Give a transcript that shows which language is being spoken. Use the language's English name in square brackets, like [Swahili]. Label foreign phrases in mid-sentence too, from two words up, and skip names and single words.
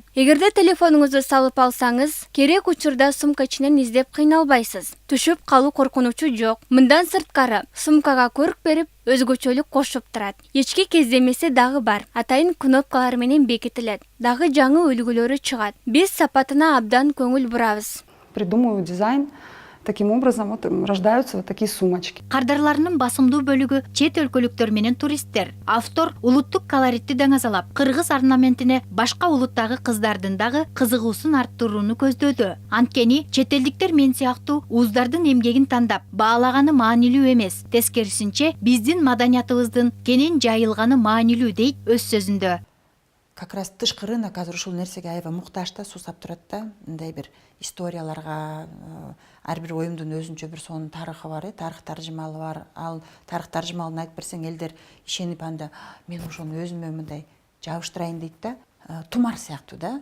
[Kyrgyz] Эгерде телефонуңузду салып алсаңыз, керек учурда сумка ичинен издеп кыйналбайсыз. Түшүп калуу коркунучу жок. Мындан сырткары, сумкага көрк берип, өзгөчөлүк кошуп турат. Ички кездемеси дагы бар. Атайын кнопкалар менен бекитилет. Дагы жаңы үлгүлөрү чыгат. Биз сапатына абдан көңүл бурабыз. [Russian] Придумываю дизайн. Таким образом рождаются такие сумочки. [Kyrgyz] Кардарларынын басымдуу бөлүгү чет өлкөлүктөр менен туристтер. Автор улуттук колоритти даңазалап, кыргыз орнаментине башка улуттагы кыздардын дагы кызыгуусун арттырууну көздөдү. Анткени чет элдиктер мен сыяктуу уздардын эмгегин тандап, баалаганы маанилүү эмес. Тескерисинче, биздин маданиятыбыздын кенен жайылганы маанилүү дейт өз сөзүндө. [Russian] Как раз [Kyrgyz] тышкы рынок азыр ушул нерсеге аябай муктаж да, суусап турат да. Мындай бир историяларга, ар бир оюмдун өзүнчө бир сонун тарыхы бар, тарых таржымалы бар. Ал тарых таржымалын айтып берсең, элдер ишенип анда мен ошону өзүмө мындай жабыштырайын дейт да. Тумар сыяктуу да.